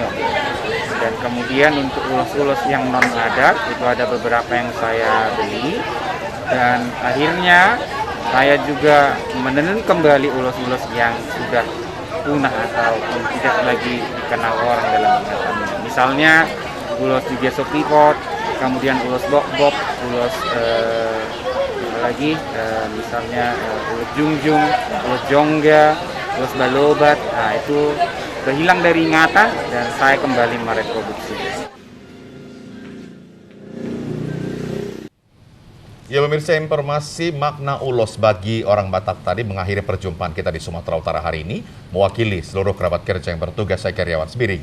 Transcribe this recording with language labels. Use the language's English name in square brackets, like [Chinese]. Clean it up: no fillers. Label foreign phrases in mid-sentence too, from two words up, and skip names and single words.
[Indonesian] Dan kemudian untuk ulos-ulos yang non-adat itu ada beberapa yang saya beli. Dan akhirnya saya juga menenun kembali ulos-ulos yang sudah punah atau tidak lagi dikenal orang dalam ingatannya. Misalnya ulos juga sopipot, kemudian ulos bok-bok, ulos lagi misalnya ulos jungjung, ulos jongga, ulos balobat. Nah, itu berhilang dari ingatan dan saya kembali mereproduksi. Ya pemirsa, informasi makna ulos bagi orang Batak tadi mengakhiri perjumpaan kita di Sumatera Utara hari ini. Mewakili seluruh kerabat kerja yang bertugas, saya Karyawan Sebiring.